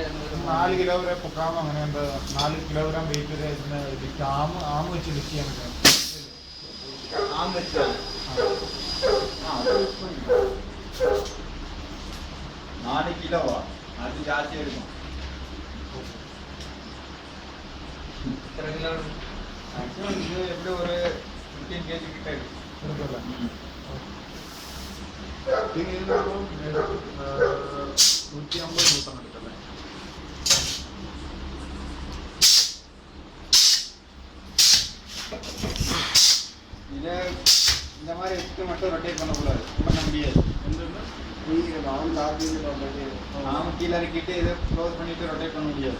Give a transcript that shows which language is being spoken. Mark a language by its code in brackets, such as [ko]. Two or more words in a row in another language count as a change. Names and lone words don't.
[ml] 4 കിലോ വരെ പൊക്കാം. അങ്ങനെ എന്താ 4 [en] kilogram weight [ml] വരെ ഇതിന് ആം വെച്ച് ലിഫ്റ്റ് ചെയ്യാൻ പറ്റും. [ta] ஆம் வச்சு 4 கிலோவா? அது ஜாஸ்தியாக இருக்கும். [ml] എത്ര കിലോ? [ta] மேக்ஸிமம் இது எப்படி ஒரு 15 kg கிட்ட இருக்கு. [ml] ഇതിനൊരു 150 ന്യൂട്ടൺ എടുക്കല്ലേ? [ta] இது இந்த மாதிரி வச்சுட்டு மட்டும் ரொட்டேட் பண்ணக்கூடாது, பண்ண முடியாது. நாம கீழே இறக்கிட்டு இதை க்ளோஸ் பண்ணிட்டு ரொட்டேட் பண்ண முடியாது.